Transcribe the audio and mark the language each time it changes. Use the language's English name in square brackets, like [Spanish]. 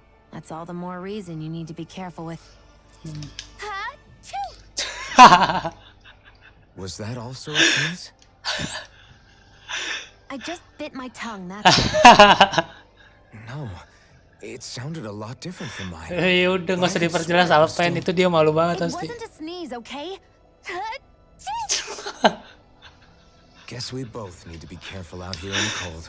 [English] That's all the more reason you need to be careful with. Ha-choo! Was that also a sneeze? I just bit my tongue, that's all. No. It sounded a lot different from mine. [Indonesian] ya udah nggak usah diperjelas Alpen, itu dia malu banget [English] It [Indonesian] pasti. [English] wasn't a sneeze, okay? Guess we both need to be careful out here in the cold.